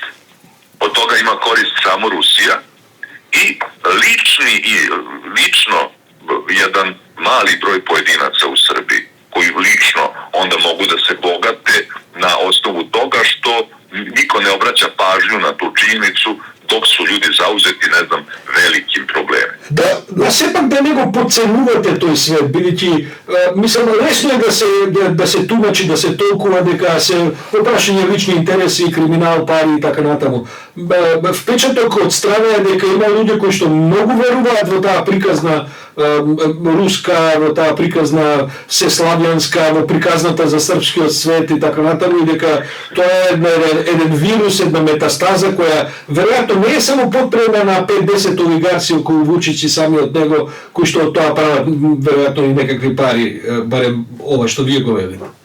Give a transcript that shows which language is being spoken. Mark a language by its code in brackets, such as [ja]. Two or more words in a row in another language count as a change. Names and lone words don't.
[sr] Od toga ima korist samo Rusija i lično jedan mali broj pojedinaca u Srbiji koji lično onda mogu da se bogate na osnovu toga što niko ne obraća pažnju na tu činjenicu dok su ljudi zauzeti, velikim problemima. [mk] Да сепак да не го подценувате тој свет, бидејќи мислам лесно е да се тумачи, да се толкува дека се опрашање лични интереси, криминал, пари и така натаму. Впечаток од страна е дека има луѓе кои што многу веруваат во таа приказна руска, во таа приказна сеславјанска, во приказната за српскиот свет и така натаму, и дека тоа е еден вирус, една метастаза која веројатно не е само подпрема на 5-10 олигарци околу Вучич и самиот него, кои што од тоа прават веројатно и некакви пари, барем ова што вие го велите.